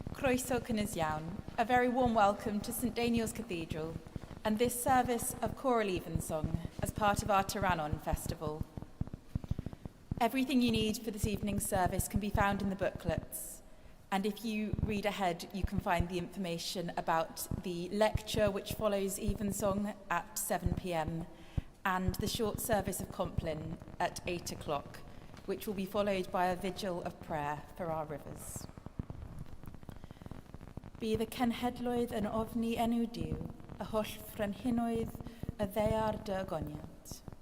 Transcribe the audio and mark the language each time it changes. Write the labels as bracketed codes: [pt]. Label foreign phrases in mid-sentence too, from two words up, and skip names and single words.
[cy] Croeso cynnes iawn, [en] a very warm welcome to St Daniel's Cathedral and this service of Choral Evensong as part of our Tarannon Festival. Everything you need for this evening's service can be found in the booklets, and if you read ahead you can find the information about the lecture which follows Evensong at 7 p.m. and the short service of Compline at 8 o'clock, which will be followed by a vigil of prayer for our rivers. [cy] Bydd y cenhedloedd yn ofni enw Duw, y holl frenhinoedd y ddaear dy agoniad.